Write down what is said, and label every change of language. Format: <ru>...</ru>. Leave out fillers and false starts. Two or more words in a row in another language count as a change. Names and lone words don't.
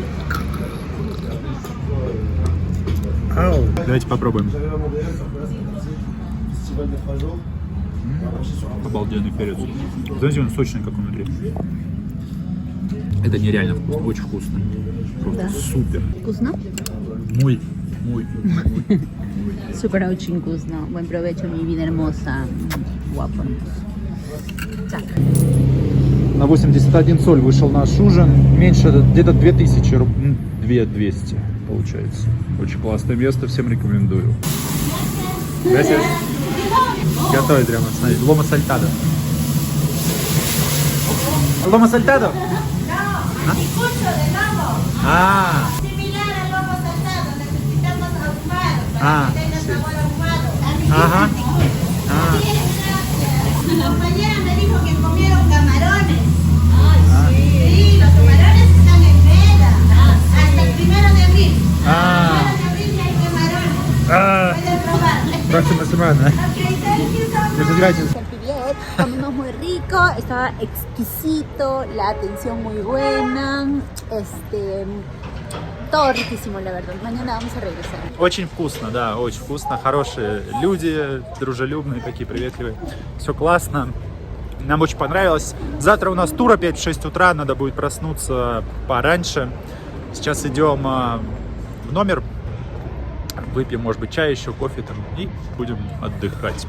<ru>Ау. Давайте попробуем. Обалденный перец. Знаете, он сочный, как он внутри. Это нереально вкусно, очень вкусно. Просто супер. ¿Вкусно?</ru> <es>Muy.</es> <ru>Súper очень вкусно.</ru> <es>Buen provecho, mi vida hermosa. Guapo.</es> <ru>Так. На 81 соль вышел наш ужин. Меньше, где-то 2000 рублей. 2200 получается. Очень классное место, всем рекомендую.</ru> <es>Gracias.</es> <ru>Готовить прямо, смотрите. Ломо сальтадо. Ломо сальтадо?</ru> <es>Ah. Similar al lomo saltado, necesitamos ahumado para Ah, que tenga sí. sabor ahumado. Ajá. Ah. Mi compañera me dijo que comieron camarones. Sí, los camarones están en veda. Hasta el 1 de abril. Ah. 1 de abril hay camarones. Ah. Pueden probar. Próxima semana.</es> <en>Okay, thank you so much.</en> <es>Muchas gracias. Comimos muy rico, estaba exquisito, la atención muy buena, todo riquísimo, la verdad. Mañana vamos a regresar.</es> <ru>Очень вкусно, да, очень вкусно. Хорошие люди, дружелюбные, такие приветливые. Все классно. Нам очень понравилось. Завтра у нас тур опять в 6 утра, надо будет проснуться пораньше. Сейчас идем в номер, выпьем, может быть, чай еще, кофе там и будем отдыхать.</ru>